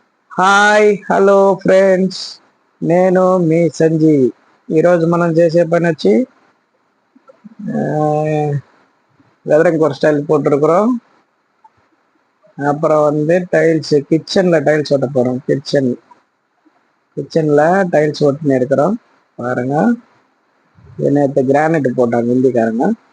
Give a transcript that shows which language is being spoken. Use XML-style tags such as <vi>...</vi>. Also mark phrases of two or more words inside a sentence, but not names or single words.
<te>హాయ్ హలో ఫ్రెండ్స్, నేను మీ సంజీవ్. ఈరోజు మనం చేసే పని వచ్చి</te> <ta>வெதரிங் ஒரு ஸ்டைல் போட்டிருக்கிறோம். அப்புறம் வந்து டைல்ஸ், கிச்சனில் டைல்ஸ் ஓட்ட போகிறோம். கிச்சனில் டைல்ஸ் ஓட்டுன்னு இருக்கிறோம். பாருங்க, நேற்று கிரானைட் போட்டாங்க ஹிந்திக்காரங்க.</ta>